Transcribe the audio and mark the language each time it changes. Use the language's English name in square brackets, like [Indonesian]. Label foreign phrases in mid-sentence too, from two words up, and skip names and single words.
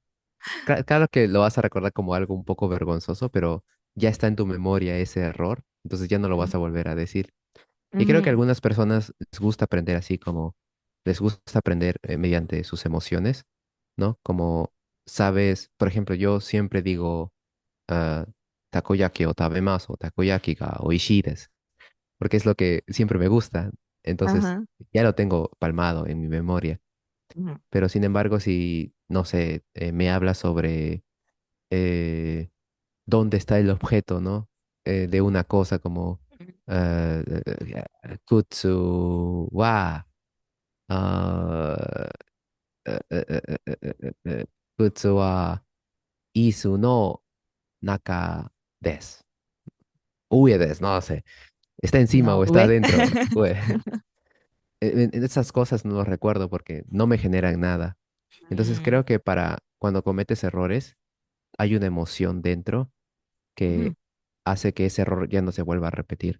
[Spanish] Claro que lo vas a recordar como algo un poco vergonzoso, pero ya está en tu memoria ese error, entonces ya no lo vas a volver a decir. Y creo que a Ujú, algunas personas les gusta aprender así como les gusta aprender mediante sus emociones, ¿no? Como sabes, por ejemplo, yo siempre digo ah, [Japanese] たこ焼きを食べます [Spanish] o [Japanese] たこ焼きがおいしいです, [Spanish] porque es lo que siempre me gusta. Entonces ajá, ya lo tengo palmado en mi memoria. ujú, Pero sin embargo, si, no sé, me habla sobre eh, dónde está el objeto, ¿no? De una cosa como [Japanese] 靴は あ、靴は椅子の中です. 上です, [Spanish] no sé. Está encima no, o está ¿ves? adentro. En esas cosas no lo recuerdo porque no me generan nada. Entonces Mm, creo que para cuando cometes errores hay una emoción dentro ujú. que hace que ese error ya no se vuelva a repetir.